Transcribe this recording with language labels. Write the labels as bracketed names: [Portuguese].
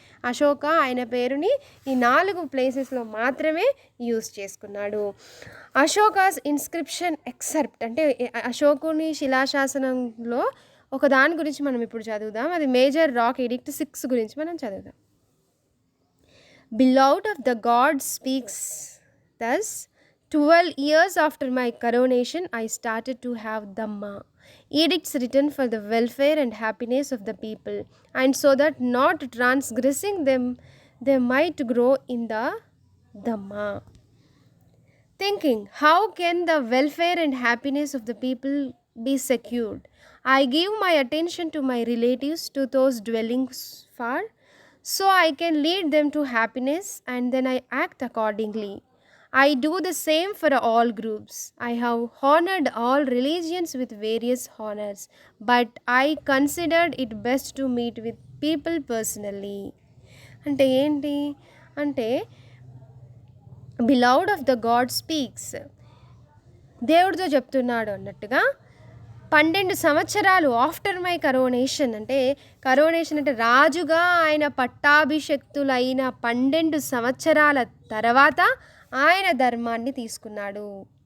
[Telugu] అశోక ఆయన పేరుని ఈ 4 ప్లేసెస్లో మాత్రమే యూజ్ చేసుకున్నాడు. అశోకాస్ ఇన్స్క్రిప్షన్ ఎక్సెప్ట్ అంటే అశోకుని శిలాశాసనంలో ఒక దాని గురించి మనం ఇప్పుడు చదువుదాం. అది మేజర్ రాక్ ఎడిక్ట్ 6 గురించి మనం చదువుదాం. [English] Beloved of the gods speaks thus, 12 years after my coronation I started to have Dhamma, edicts written for the welfare and happiness of the people, and so that not transgressing them they might grow in the Dhamma. Thinking, how can the welfare and happiness of the people be secured? I give my attention to my relatives, to those dwelling far, so I can lead them to happiness, and then I act accordingly. I do the same for all groups. I have honored all religions with various honors, but I considered it best to meet with people personally. [Telugu] అంటే ఏంటి అంటే, [English] beloved of the god speaks, [Telugu] దేవుడితో చెప్తున్నాడు అన్నట్టుగా. 12 సంవత్సరాలు [English] after my coronation [Telugu] అంటే రాజుగా ఆయన పట్టాభిషక్తులైన 12 సంవత్సరాల తర్వాత ఆయన ధర్మాన్ని తీసుకున్నాడు.